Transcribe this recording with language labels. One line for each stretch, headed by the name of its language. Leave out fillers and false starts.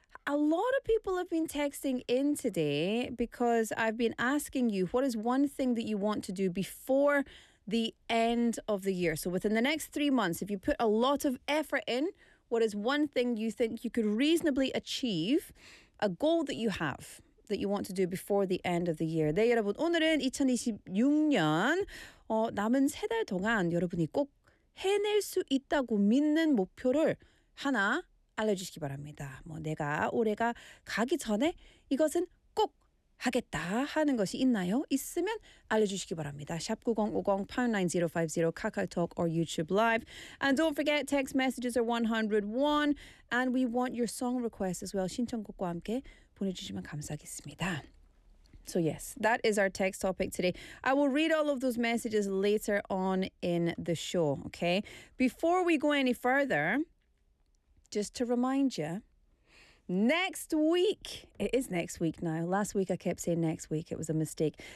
English: A lot of people have been texting in today because I've been asking you, what is one thing that you want to do before the end of the year? So within the next 3 months, if you put a lot of effort in, what is one thing you think you could reasonably achieve, a goal that you have that you want to do before the end of the year?
Korean: 네, 여러분, 오늘은 2026년 남은 세 달 동안 여러분이 꼭 해낼 수 있다고 믿는 목표를 하나 알려주시기 바랍니다. 뭐 내가 올해가 가기 전에 이것은 꼭 하겠다 하는 것이 있나요? 있으면 알려주시기 바랍니다. 샵9050-9050 카카오톡 or YouTube Live.
English: And don't forget, text messages are 101. And we want your song requests as well.
Korean: 신청곡과 함께 보내주시면 감사하겠습니다.
English: So yes, that is our text topic today. I will read all of those messages later on in the show, okay? Before we go any further... Just to remind you, next week, it is next week now. Last week I kept saying next week, it was a mistake.